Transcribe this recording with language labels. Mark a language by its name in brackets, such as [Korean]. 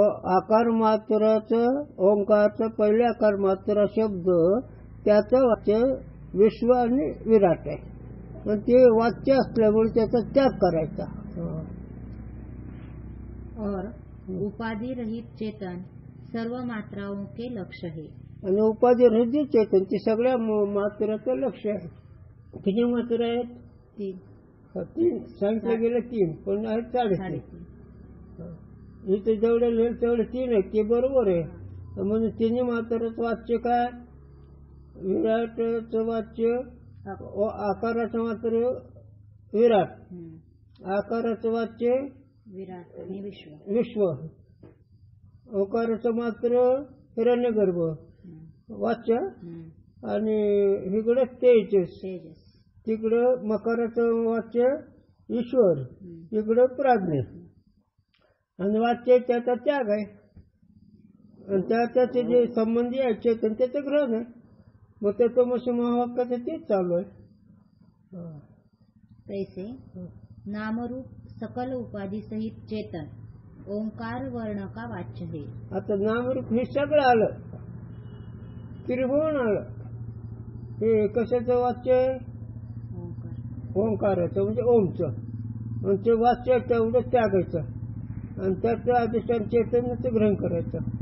[Marathi] आकार मात्राचं ओंकारचं पहिले आकार मात्रा शब्द त्याचं वाच्य विश्व आणि विराट आहे, पण ते वाच्य असल्यामुळे त्याचा त्याग करायचा। [Hindi] और उपाधि रहित चेतन सर्व मात्राओं के लक्ष्य है. [Marathi] आणि उपाधी रहित चेतन ते सगळ्या मात्राचं लक्ष आहे. किती मात्रा आहेत? 3. 3 सांगितलं गेलं 3 पण आहेत 3.5. इथे जेवढे लिहिलं तेवढे 3 आहेत ते बरोबर आहे. म्हणजे तिन्ही मात्राचं वाच्य काय? विराटचं वाच्य आकाराचं मात्र विराट, आकाराचं वाच्य विराट आणि विश्व, ओकाराचं मात्र हिरण्यगर्भ वाच्य, आणि इकडं तेजस, तिकडं मकाराचं वाच्य ईश्वर, इकडं प्राज्ञ. आणि वाच्य त्याचा त्याग आहे आणि त्याचे जे संबंधी आहे चेतन त्याचं ग्रहण आहे. मग त्याचं मशी महावाक्याचं तेच चालू आहे. [Hindi] तैसे नामरूप सकल उपाधि सहित चेतन ओंकार वर्ण का वाच्य है. [Marathi] आता नामरूप हे सगळं आलं, त्रिभुवन आलं. हे कशाचं वाच्य आहे? ओंकाराचं म्हणजे ओमचं. आणि ते वाच्य तेवढं त्यागायचं आणि त्याचं अधिष्ठान चेतनाचं ग्रहण करायचं.